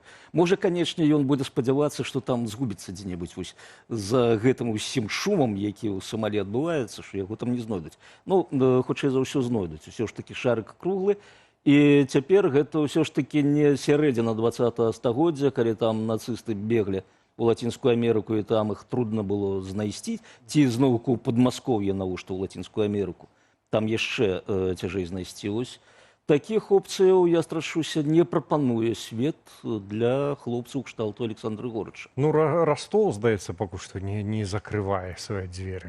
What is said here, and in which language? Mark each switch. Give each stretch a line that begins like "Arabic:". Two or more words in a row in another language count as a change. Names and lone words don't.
Belarusian: Можа, канечне, ён будзе спадзявацца, што там згубіцца дзе-небудзь вось за гэтым усім шумам, які ў Сомалі адбываецца, што яго там не знойдуць. Ну, хутчэй за ўсё знойдуць. Усё ж такі шарык круглы. І цяпер гэта ўсё ж такі не сярэдзіна 20-го стагоддзя, калі там нацысты беглі у Латинскую Америку,
Russian: и там их трудно было
Belarusian: знайсці, ці зноўку Падмаскоўе навошта ў Латинскую Америку. Там яшчэ цяжэй знайсці. Ось такіх опцыяў, я страшуся, не прапануе свет для хлопцаў кшталту Александра Горыча. Ну, Ростов, здаецца, пакуль што не закрывае свае дзверы.